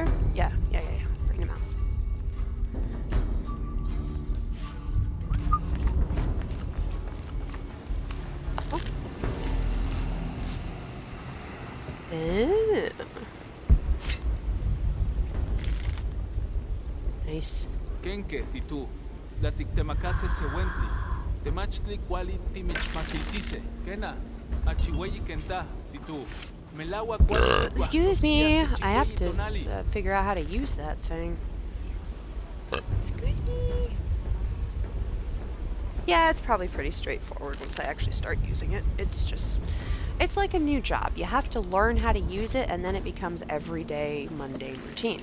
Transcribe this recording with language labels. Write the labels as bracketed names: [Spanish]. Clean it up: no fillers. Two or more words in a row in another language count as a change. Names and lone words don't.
[English] Yeah. Brain to mouth. Oh. Nice. [Nahuatl languages] Kenke, titu. Latik temakase se wentli. Temachli kwali timich masiltise. Kena. Achiweyi kenta, titu. Melawa kwali. [English] Excuse me, I have to figure out how to use that thing. Excuse me. Yeah, it's probably pretty straightforward once I actually start using it. It's like a new job. You have to learn how to use it, and then it becomes everyday, mundane routine.